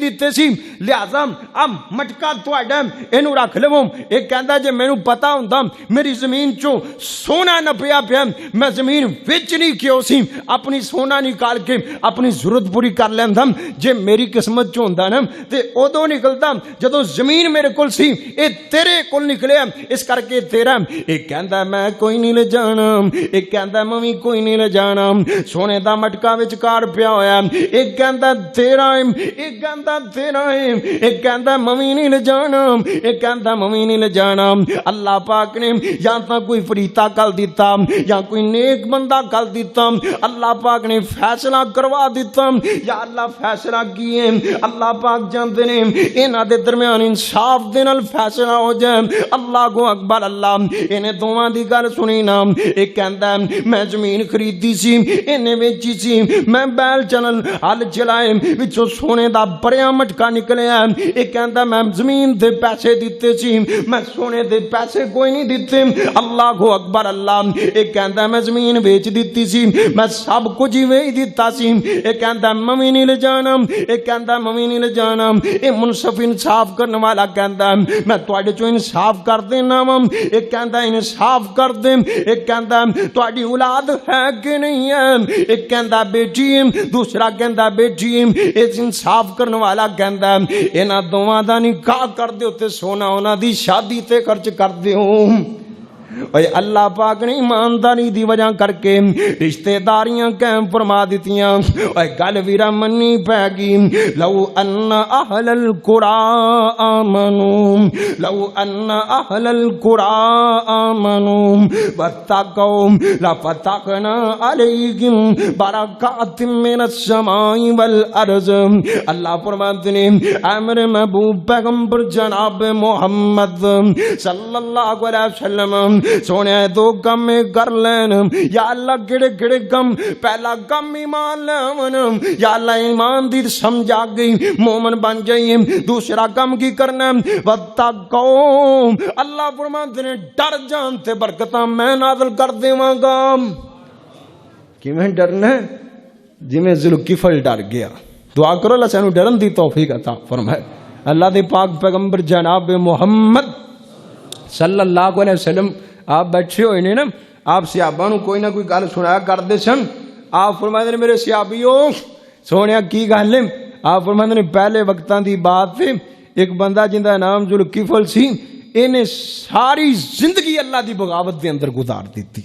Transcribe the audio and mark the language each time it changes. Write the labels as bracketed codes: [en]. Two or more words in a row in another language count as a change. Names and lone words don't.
[pa] دتے سی لہذا آ مٹکا تہاڈا اینوں رکھ لوو یہ کہتا جے مینوں پتا ہندا میری زمین چو سونا نپیا پیا میں زمین ویچنی کیوں سی اپنی سونا نکال کے اپنی ضرورت پوری کر لیندا جے میری قسمت چو ہندا نا تے اودوں نکلدا جدوں زمین میرے کول سی یہ تیرے کول نکلیا اس کر کے تیرا یہ کہتا میں کوئی نہیں لے جانا، ایک کہتا میں بھی کوئی نہیں لے جانا. سونے دا مٹکا وچکار پیا ہویا، ایک کہتا تیرا ہے، ایک کہتا تیرا ہے، ایک کہتا میں بھی نہیں لے جانا، ایک کہتا میں بھی نہیں لے جانا. اللہ پاک نے یا تو کوئی فریتا کر دتا یا کوئی نیک بندہ کر دتا، اللہ پاک نے فیصلہ کروا دتا. [ar] يا الله [pa] فیصلہ کیے، اللہ پاک جانتے نے انہاں دے درمیان انصاف دے نال فیصلہ ہو جائے. [ar] الله كو أكبر, [pa] اللہ انہیں دوواں دی گل سنی نا. ایک کہندا میں زمین خریدی سی، انہیں بیچی سی، میں بیل چلن ہل چلائے، وچوں سونے دا بھریا مٹکا نکلیا. ایک کہندا میں زمین دے پیسے دتے سی، میں سونے دے پیسے کوئی نہیں دتے. [ar] الله كو أكبر, [pa] اللہ ایک کہندا میں زمین بیچ دتی سی، میں سب کچھ ہی ویچ دتا سی. ایک کہندا میں نہیں لے جانا، ایک کہندا میں نہیں لے جانا. یہ منصف انصاف کرنے والا کہندا میں تہاڈے چوں انصاف کر دینا وا، ایک کہندا انصاف کر دے، ایک کہندا تہاڈی اولاد ہے کہ نہیں ہے، ایک کہندا بیٹی ہے، دوسرا کہندا بیٹی ہے. اس انصاف کرنے والا کہندا انہاں دوواں دا نکاح کر دیو تے سونا انہاں دی شادی تے خرچ کر دیو. اللہ پاک نے ایمانداری دی وجہ کر کے رشتہ داریاں قائم فرما دتیاں. گل ویرا منی پیگی, [ar] لو أن أهل القرى آمنوا، لو أن أهل القرى آمنوا واتقوا لفتحنا عليهم بركات من السماء والأرض. [pa] اللہ فرماتے نے اے میرے محبوب پیغمبر جناب محمد [ar] صلى الله عليه وسلم, [pa] سونے دو کام کر لین. [ar] يا الله [pa] کیڑے کیڑے کم، پہلا کم ایمان لاون, [ar] يا الله [pa] ایمان دی سمجھ آ گئی، مومن بن جائیے. دوسرا کام کی کرنا، وتقوا، اللہ فرماتے نے ڈر جان تے برکتاں میں نازل کر دیواں گا. کویں ڈرنا، جویں ذوالکفل ڈر گیا. دعا کرو اللہ سانوں ڈرن دی توفیق عطا فرمائے۔ اللہ دے پاک پیغمبر جناب محمد [ar] صلى الله عليه وسلم [pa] آپ بیٹھے ہوئے نے نا، آپ صحابہ نوں کوئی نہ کوئی گل سنایا کردے سن. آپ فرماتے نے میرے صحابیو سونیا کی گل ہے. آپ فرماتے نے پہلے وقتاں دی بات ہے، ایک بندہ جندا نام ذوالکفل سی، انہیں ساری زندگی اللہ دی بغاوت دے اندر گزار دی.